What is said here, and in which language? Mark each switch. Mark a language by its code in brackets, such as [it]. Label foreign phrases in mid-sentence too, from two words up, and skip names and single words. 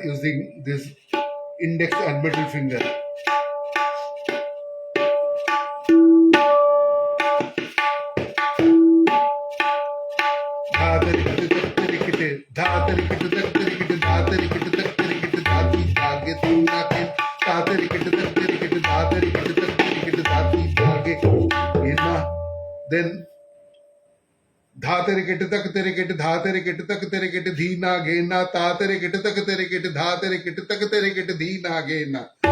[en] using this index and middle finger. Dha tarikite tak tarikite, dha tarikite tak tarikite, dha tarikite tak tarikite, dhati dhage tumna ke, dha tarikite tak tarikite, dha tarikite tak tarikite, dhati dhage ina. Then dha tarikite tak tarikite, dha tarikite tak tarikite, dhi na ge na, ta tarikite tak tarikite, dha tarikite tak tarikite, dhi na ge na.